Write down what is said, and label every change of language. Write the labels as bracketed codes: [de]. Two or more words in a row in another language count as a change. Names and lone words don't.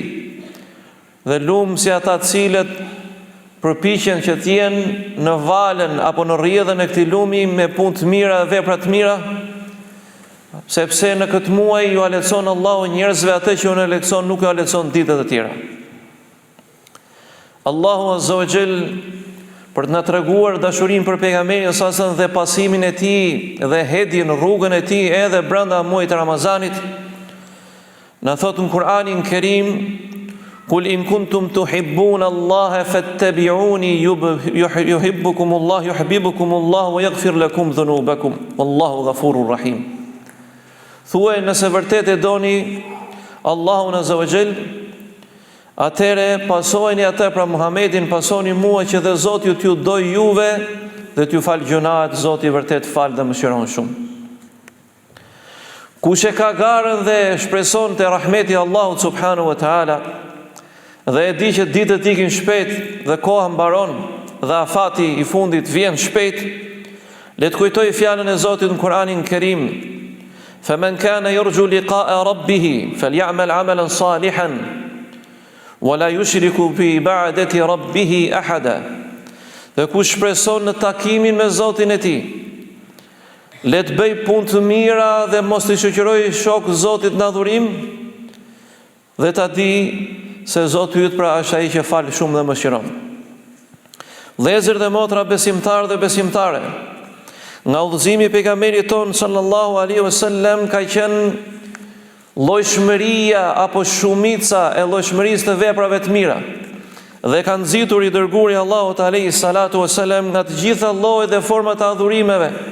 [sq] Dhe lumë si ata cilët përpiqen që t'jenë në valën apo në rrjedhën e këtij lumi me punë të mira dhe vepra të mira, sepse në këtë muaj ju alecon Allahu njerëzve atë që unë alecon nuk ju alecon ditët e tjera. Allahu [ar] عز وجل [sq] për të na treguar dashurinë për pejgamberin sa dhe pasimin e tij dhe hedhjen rrugën e tij edhe brenda muajit të Ramazanit, na thot në Kur'anin Kerim: [ar] قل إن كنتم تحبون الله فاتبعوني يحببكم الله يحببكم الله ويغفر لكم ذنوبكم والله غفور رحيم. [sq] Thuaj nëse vërtet e doni Allahun [ar] عز وجل, [sq] atëre pasojeni atë pra Muhamedit, pasoni mua që dhe Zoti t'ju doj juve dhe t'ju fal gjunaat, Zoti vërtet fal dhe mëshiron shumë. Kush e ka garën dhe shpreson te rahmeti Allahut [ar] سبحانه وتعالى, [sq] dhe e di që ditët ikin shpejt dhe koha mbaron dhe afati I fundit vjen shpejt, le të kujtoj fjalën e Zotit në Kur'anin Kerim: [ar] "فمن كان يرجو لقاء ربه فليعمل عملا صالحا ولا يشرك بعبادة ربه أحدا." [sq] Dhe kush shpreson në takimin me Zotin e tij, le të bëj punë të mira dhe mos I shoqëroj shok Zotit në adhurim, dhe ta di se Zoti yt pra është ai që fal shumë dhe mëshiron. Vëllezër dhe motra besimtar dhe besimtare, nga udhëzimi I pejgamberit ton [ar] صلى الله عليه وسلم [sq] ka qenë llojshmëria apo shumica e llojshmërisë të veprave të mira, dhe ka nxitur I dërguari Allahut [ar] عليه الصلاة والسلام [sq] nga të gjitha llojet dhe format e adhurimeve,